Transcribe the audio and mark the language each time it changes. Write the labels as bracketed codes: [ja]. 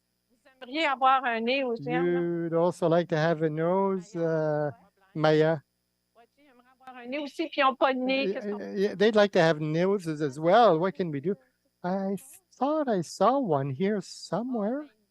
[fr] Vous aimeriez avoir un nez aussi, hein? [en] You'd also like to have a nose, Maya? [fr] Ouais, tu aimerais avoir un nez aussi, puis ils n'ont pas de nez. Qu'est-ce qu'on [en] Yeah, they'd like to have noses as well. What can we do? I thought I saw one here somewhere.